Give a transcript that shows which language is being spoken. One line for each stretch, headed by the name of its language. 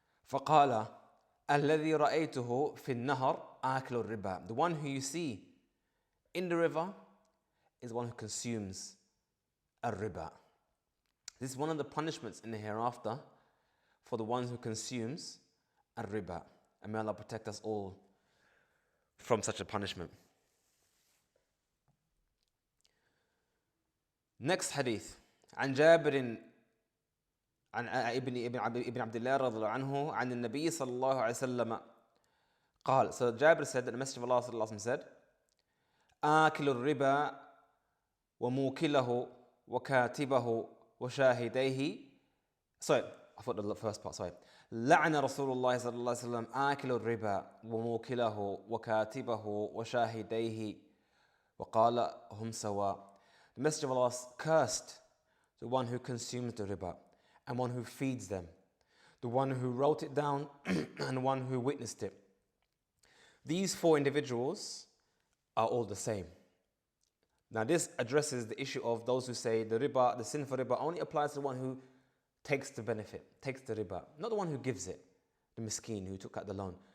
Arabic: فقال الذي رأيته في النهر آكل الربا,
English: the one who you see in the river is one who consumes a riba. This is one of the punishments in the hereafter for the ones who consumes a riba. And may Allah protect us all from such a punishment. Next hadith.
Arabic: عن جابر عن ابن عبد الله رضي الله عنه عن النبي صلى الله عليه وسلم قال.
English: So Jabir said that the Messenger of Allah
Arabic: صلى الله عليه وسلم
English: said,
Arabic: آكل الربا وموكله وكاتبه وشاهديه.
English: Sorry, I thought the first part, sorry.
Arabic: لعن رسول الله صلى الله عليه وسلم آكل الربا وموكله وكاتبه وشاهديه وقال هم سواء.
English: The Messenger of Allah cursed the one who consumes the riba and one who feeds them, the one who wrote it down and one who witnessed it. These four individuals are all the same. Now this addresses the issue of those who say the riba, the sin for riba only applies to the one who takes the benefit, takes the riba, not the one who gives it, the miskeen who took out the loan.